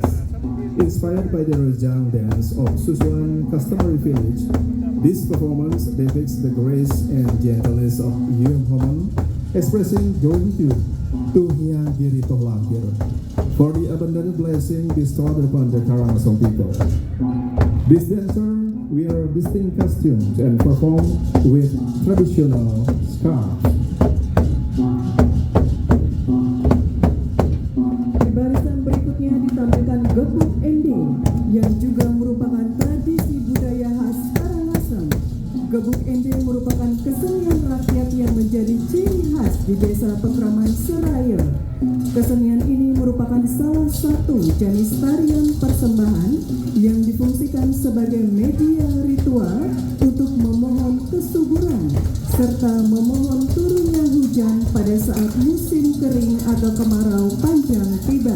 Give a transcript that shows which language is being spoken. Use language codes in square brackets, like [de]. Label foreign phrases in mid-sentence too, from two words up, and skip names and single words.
[en] Inspired by the Rejang dance of Susuan customary village, this performance depicts the grace and gentleness of Yum Homan, expressing gratitude to Hyang Girito Langkir for the abundant blessing bestowed upon the Karangasem people. These dancers wear distinct costumes and perform with traditional scarves. [id] Di barisan berikutnya ditampilkan gebuk ending yang juga merupakan tradisi budaya khas Karangasem. Gebuk ending merupakan kesenian rakyat yang menjadi ciri khas di desa Pekraman Seraya. Kesenian ini merupakan salah satu jenis tarian persembahan yang difungsikan sebagai media ritual untuk memohon kesuburan serta memohon turunnya hujan pada saat musim kering atau kemarau panjang tiba.